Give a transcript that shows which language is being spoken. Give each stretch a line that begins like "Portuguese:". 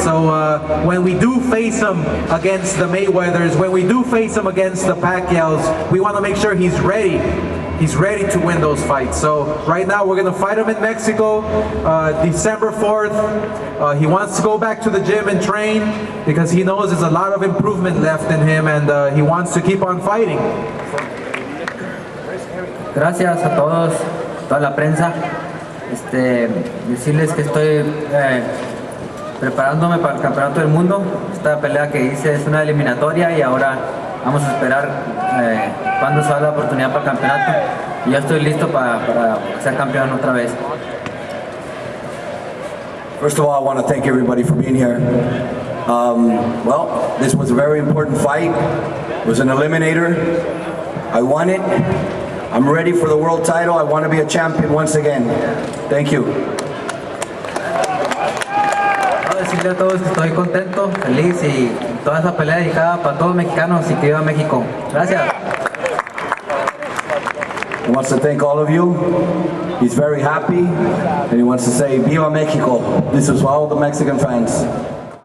English: So when we do face him against the Mayweathers, when we do face him against the Pacquiaos, we want to make sure he's ready. He's ready to win those fights. So right now we're going to fight him in Mexico, December 4th. He wants to go back to the gym and train because he knows there's a lot of improvement left in him, and he wants to keep on fighting.
Spanish: Gracias a todos, toda la prensa. Decirles que estoy preparándome para el Campeonato del Mundo. Esta pelea que hice es una eliminatoria y ahora vamos a esperar cuándo se da la oportunidad para el campeonato. Y yo estoy listo para ser campeón otra vez.
English: First of all, I want to thank everybody for being here. Well, this was a very important fight. It was an eliminator. I won it. I'm ready for the world title. I want to be a champion once again. Thank you.
Spanish: Quiero decirle a todos que estoy contento, feliz y toda esa pelea dedicada para todos los mexicanos y que viva México. Gracias.
English: He wants to thank all of you. He's very happy and he wants to say
Spanish: Viva Mexico.
English: This is for all the Mexican fans.